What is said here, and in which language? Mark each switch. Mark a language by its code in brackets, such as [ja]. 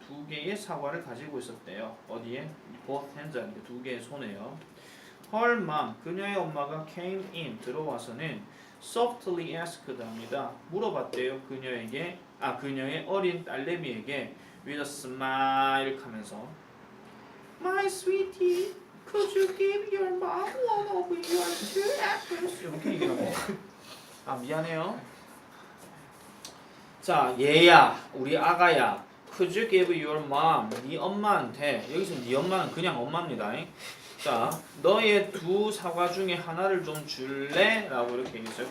[ko] 두 개의 사과를 가지고 있었대요. 어디에? [en] both hands [ko] 하는 게 두 개의 손에요. [en] her mom, [ko] 그녀의 엄마가 [en] came in, [ko] 들어와서는 [en] softly asked [ko] 합니다. 물어봤대요. 그녀의 어린 딸내미에게 [en] with a smile [ko] 하면서 [en] My sweetie, could you give your mom one of your two apples? [ko] 이렇게 얘기하고 아 미안해요. 자 얘야, 우리 아가야, [en] could you give your mom, [ko] 네 엄마한테, 여기서 네 엄마는 그냥 엄마입니다. 자, 너의 두 사과 중에 하나를 좀 줄래? 라고 이렇게 얘기했어요.